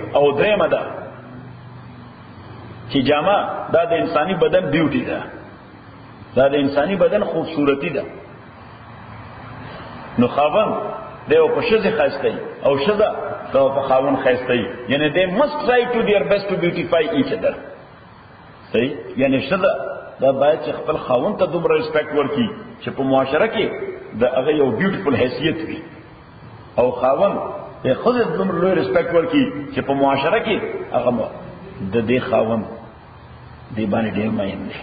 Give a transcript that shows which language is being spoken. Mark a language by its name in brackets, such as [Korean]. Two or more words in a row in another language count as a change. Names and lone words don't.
[Pashto] او درېیمه ده چې جامه دا د انساني بدن بیوټي ده، دا د انساني بدن خوبصورتی ده. نو خاوند دیو په ښځې ښایسته او ښځه په خاوند ښایسته، یعنی [English] they must try to their best to beautify each other. [Pashto] صحیح. یعنی ښځه دا باید چې خپل خاوند ته دومره ریسپیکټ ورکړي چې په معاشره کې د هغه یو بیوټیفل حیثیت وي، او خاوند د ښځې دومره لوی ریسپیکټ ورکړي چې په معاشره کې هغه د دې خاوند دې باندې ډېر مین دی.